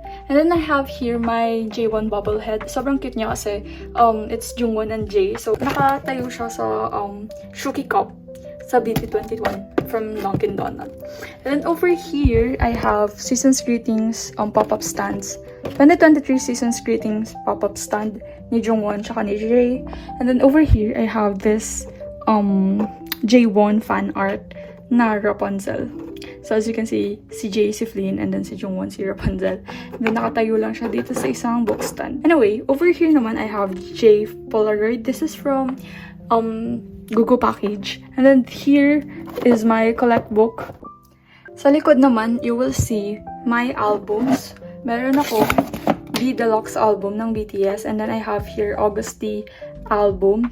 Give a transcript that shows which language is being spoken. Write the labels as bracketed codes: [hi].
[en] And then I have here my J1 bobblehead. [tl] Sobrang cute niya kasi [en] it's Jungwon and Jay. [tl] So, nakatayo siya sa Shuki Cup sa BT21 from Dunkin Donuts. [en] And then over here, I have Season's Greetings pop-up stands. [tl] 2023 Season's Greetings pop-up stand ni Jungwon tsaka ni Jay. [en] And then over here, I have this J1 fan art na Rapunzel. So as you can see, si Jay, si Flynn, and then si Jungwon, si Rapunzel. [tl] And then nakatayo lang siya dito sa isang book stand. [en] Anyway, over here naman, I have Jay Polaroid. This is from Google Package. And then here is my collect book. [tl] Sa likod naman, [en] you will see my albums. [tl] Meron ako [en] B Deluxe album ng BTS. And then I have here August D album.